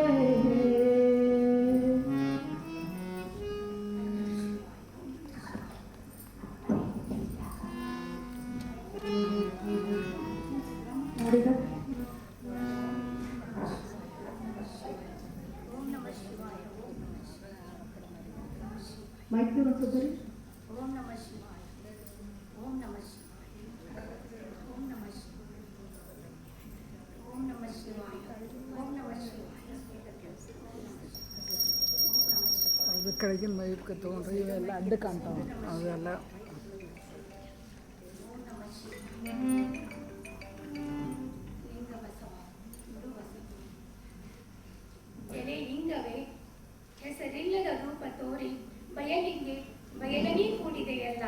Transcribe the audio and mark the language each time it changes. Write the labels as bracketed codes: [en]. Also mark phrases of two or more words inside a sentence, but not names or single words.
[kn] ನೋಡಿದ ಮೈಕ್ ಒಂದ್ಸರಿ. [sa] ಓಂ ನಮಃ ಶಿವಾಯ. ಓಂ ನಮಃ ಶಿವಾಯ. ಓಂ ನಮಃ ಶಿವಾಯ. ಓಂ ನಮಃ ಶಿವಾಯ. ಓಂ ನಮಃ ಶಿವಾಯ. [kn] ಅದು ಕೆಳಗಿನ ಮೈಕ್ ತೊಗೊಂಡ್ರೆ ಇವೆಲ್ಲ ಅಡ್ಡ ಕಾಣ್ತಾವೆ ಅವೆಲ್ಲ. ಎಲೆ ಲಿಂಗವೇ, ಹೆಸರಿಲ್ಲದ ರೂಪ ತೋರಿ ಬಯಲಿಂಗೆ ಬಯಲನೇ ಕೂಡಿದೆಯಲ್ಲ.